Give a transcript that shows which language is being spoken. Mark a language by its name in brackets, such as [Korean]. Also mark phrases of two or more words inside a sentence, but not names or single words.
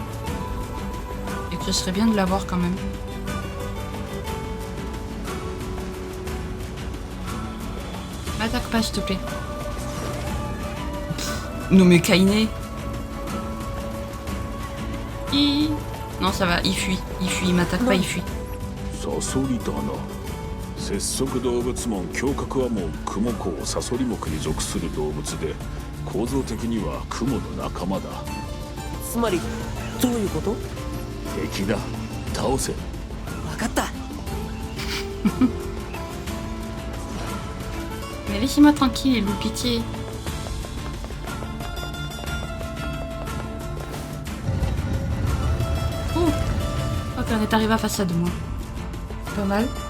[French] Et que ce serait bien de l'avoir quand même. M'attaque pas s'il te plaît. Non mais Kainé. Non, ça va, il fuit, il m'attaque pas, il fuit. [Japanese] サソリだな。節足動物門胸郭はもうクモ科サソリ目に属する動物で、構造的にはクモの仲間だ。つまりどういうこと？敵だ。倒せ。分かった。 [French] Mais laissez-moi tranquille, loup, pitié. Ok, on est arrivé à façade, moi. Pas mal.